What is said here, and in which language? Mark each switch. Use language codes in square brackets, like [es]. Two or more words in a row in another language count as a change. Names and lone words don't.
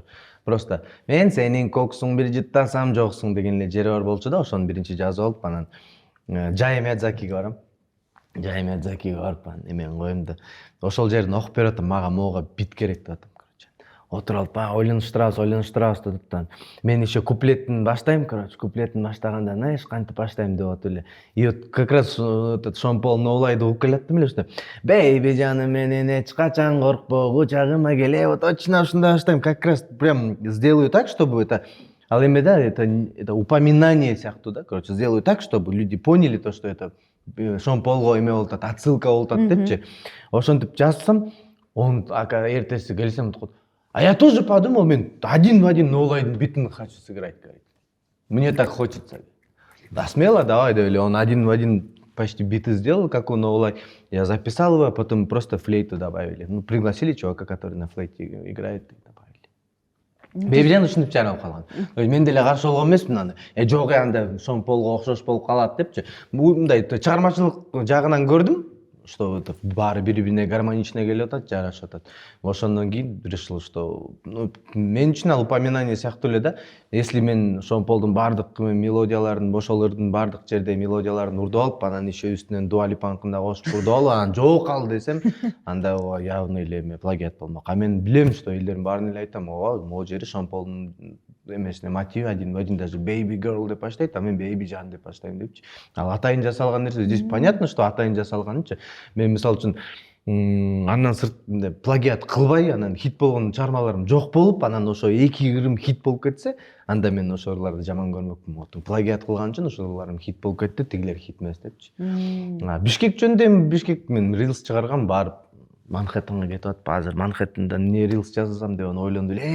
[ky] Просто мен сенин коксуң бир жыттасам жоксуң деген эле жери бар болчу да, ошону биринчи жазып алып, анан Жай Миядзакиге барам. Жай Миядзакиге барып, эмен коем да. Ошол жерин окуп берип атам, мага [ru] могу бит [ky] керек деп атам. Отуруп алып, ойлонуштурабыз деп. Мен еще куплеттин баштайм, куплеттин баштаганда, знаешь, кантип баштайм деп атып эле. [ru] И вот как раз [ky] Шон Пол Ноулайды угуп келаттым эле ошто. Бейби жаным менен эч качан коркпо, кучагыма келе, [ru] вот точно [ky] ушундай баштайм. [ru] Как раз прям сделаю так, чтобы это [ky] ал эме да, [ru] это упоминание [ky] сыяктуу да, [ru] короче, сделаю так, чтобы люди поняли то, что это [ky] Шон Полго эме болуп атат, [ru] отсылка [ky] болуп атат депчи. Ошентип жазсам, [ru] он [ky] эртеси келсем [ru] а я тоже подумал, мен один в один [ky] Ноулайдын битин [ru] хочу сыграть, говорит. Мне так хочется. Да смело, давай, да, он один в один почти биты сделал, как у Ноулай. Я записал его, а потом просто флейту добавили. Ну, пригласили чувака, который на флейте играет, и добавили. [ky] Бейбижан ушинтип чыгарып калган. Мен деле каршы болгон эмесмин аны. Жок, анда Шон Полго окшош болуп калат депчи. Мындай чыгармачылык жагынан көрдүм, [ru] что это [ky] баары бири-бирине гармонично келип атат, жарашып атат. Ошондон кийин [ru] решил, что [ky] мен үчүн ал упоминание сыяктуу эле да. Если мен Шон Полдун бардык мелодияларын, ошол ырдын бардык жерде мелодияларын урдуп алып, анан еще үстүнөн Дуа Липаныкын да кошуп урдуп алып, анан жок ал десем, анда явно эле плагиат болмок. А мен билем, что элдердин баарын эле айтам, могу жери Шон Полдун эмесине мотиви [ru] один в один, даже [en] baby girl [ky] деп баштайт, а мен baby жан деп баштайм депчи. Ал атайын жасалган нерсе, [ru] здесь понятно, что [ky] атайын жасалганчы. Мен мисалы үчүн андан сырт плагиат кылбай, анан хит болгон чыгармаларым жок болуп, анан ошо 2 ырым хит болуп кетсе, анда мен ошо ырларды жаман көрмөкмүн. Плагиат кылган үчүн ошо ырларым хит болуп кетти, тигилер хит эмес депчи. Бишкек жөнүндө Бишкек мен рилс чыгаргам, барып Манхэттенге кетип атып, азыр Манхэттенда эмне рилс жазсам деп ойлондум эле.